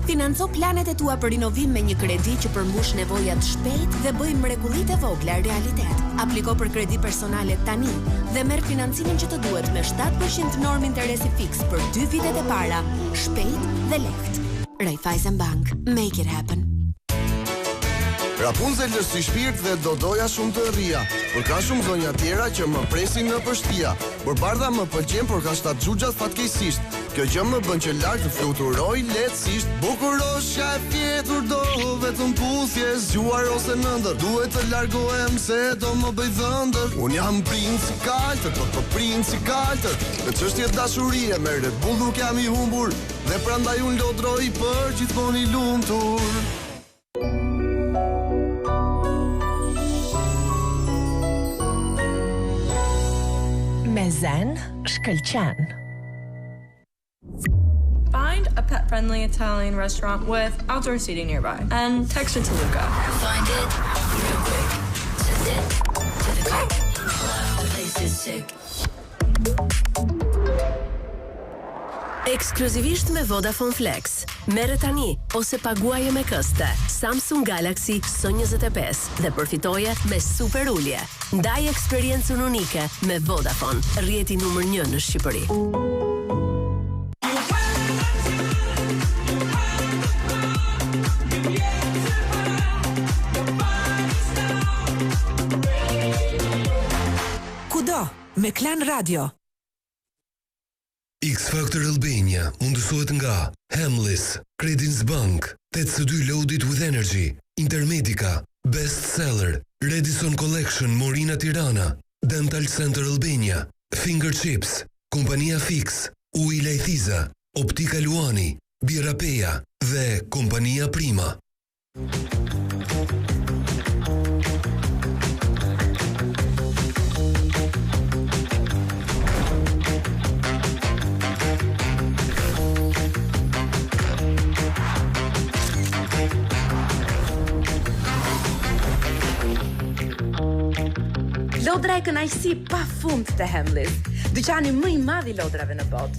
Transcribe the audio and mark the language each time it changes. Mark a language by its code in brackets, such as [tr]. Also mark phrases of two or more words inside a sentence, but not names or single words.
[sq] Financo planet e tua për rinovim me një kredi që përmbush nevojat shpejt dhe bëj mrekullitë e vogla realitet. Apliko për kredi personale tani dhe merr financimin që të duhet me 7% normë interesi fiks për 2 vitet e para, shpejt dhe lehtë. [en] Raiffeisen Bank, make it happen. [sq] Rapunzel është si shpirt dhe do doja shumë të rria, por ka shumë zonja tjera që më presin në përshtia. Barbardha më pëlqen, por ka 7 xhuxhat fatkeqësisht. Kjo gjë më bën që lart të fluturoj lehtësisht. Bukuroshja e fjetur do vetëm puthje, zgjuar ose nëndër. Duhet të largohem se do më bëj dhëndër. Un jam princ i kaltër, po princ i kaltër. Në çështje dashurie me Red Bull nuk jam i humbur, dhe prandaj un lodroj për gjithmonë i lumtur. Me zen, shkëlqen. [en] Find a pet-friendly Italian restaurant with outdoor seating nearby and text it to Luca. Find it real quick. Send it to the click. The place is sick. [sq] Ekskluzivisht me Vodafone Flex. Merre tani ose paguaje me këste Samsung Galaxy S25 dhe përfitoje me super ulje. Ndaj eksperiencën unike me Vodafone, rrjeti numër 1 në Shqipëri. Kudo me Klan Radio. X Factor Albania mundësohet nga Hamleys, Credence Bank, 82 Loaded with Energy, Intermedica, Best Seller, Redison Collection Morina Tirana, Dental Center Albania, Finger Chips, Kompania Fix, Uji Lajthiza, Optika Luani, Birra Peja dhe Kompania Prima. Lodra e kënaqësi pa fund të Hamleys, dyqani më i madh i lodrave në botë.